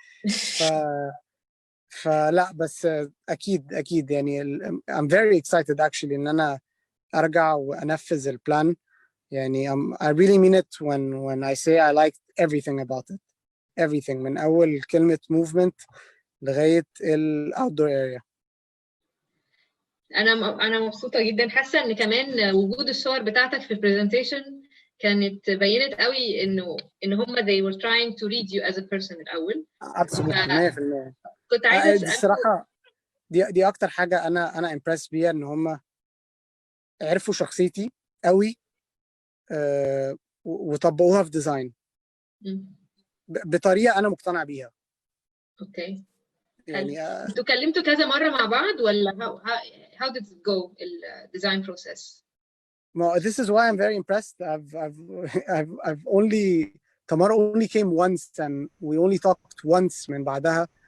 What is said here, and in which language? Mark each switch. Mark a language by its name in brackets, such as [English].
[Arabic] ف فلا بس اكيد يعني [English] I'm very excited actually [Arabic] ان انا ارجع وانفذ البلان. [English] يعني I really mean it when I say I liked everything about it, everything [Arabic] من اول كلمه [English] movement [Arabic] لغايه ال [English] outdoor area. [Arabic] انا مبسوطه جدا، حاسه ان كمان وجود الصور بتاعتك في البرزنتيشن كانت بينت قوي ان هم [English] they were trying to read you as a person [Arabic] الاول. [English] absolutely 100%. [Arabic] كنت عايزه اسالك الصراحه دي اكتر حاجه انا امبرس بيها، ان هم عرفوا شخصيتي قوي، وطبقوها في ديزاين بطريقه انا مقتنع بيها. اوكي، يعني انتوا اتكلمتوا كذا مره مع بعض ولا [English] how did it go the design process? No, this is why I'm very impressed. I've only Tamara only came once and we only talked once [Arabic] من بعدها.